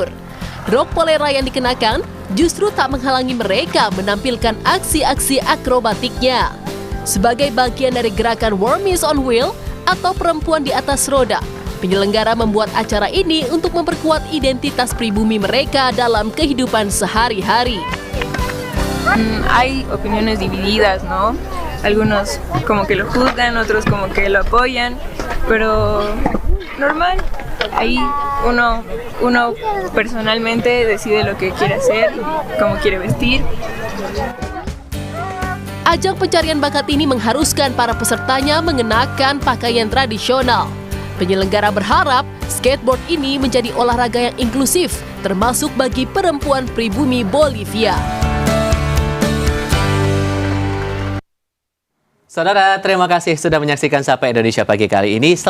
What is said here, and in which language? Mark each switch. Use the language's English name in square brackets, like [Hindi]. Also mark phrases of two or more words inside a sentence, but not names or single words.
[Indonesian] Rok polera yang dikenakan justru tak menghalangi mereka menampilkan aksi-aksi akrobatiknya. Sebagai bagian dari gerakan Wormies on Wheel atau perempuan di atas roda, penyelenggara membuat acara ini untuk memperkuat identitas pribumi mereka dalam kehidupan sehari-hari. [Spanish] Hay opiniones divididas, ¿no? Algunos como que lo juzgan, otros como que lo apoyan, pero normal. Ahí uno personalmente decide lo que quiere hacer, cómo quiere vestir. [Indonesian] Ajang pencarian bakat ini mengharuskan para pesertanya mengenakan pakaian tradisional. Penyelenggara berharap skateboard ini menjadi olahraga yang inklusif, termasuk bagi perempuan pribumi Bolivia. Saudara, terima kasih sudah menyaksikan Sapa Indonesia Pagi kali ini.